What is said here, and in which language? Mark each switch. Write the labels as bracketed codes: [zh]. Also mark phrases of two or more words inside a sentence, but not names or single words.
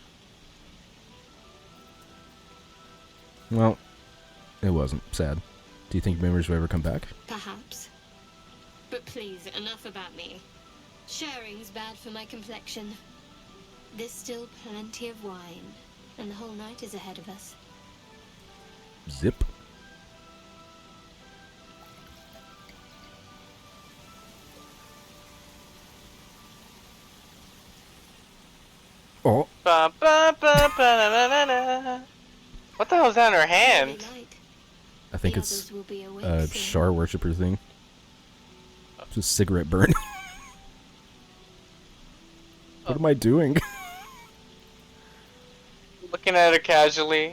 [en] If that's an option. Well, it wasn't. Sad. Do you think memories will ever come back? Perhaps. But please, enough about me. Sharing's bad for my complexion. There's still plenty of wine, and the whole night is ahead of us. Zip. Oh. Ba, ba, ba, ba, na, na, na. What the hell's that in her hand? I think it's a Shar worshipper thing. It's a cigarette burn. What am I doing? Looking at her casually.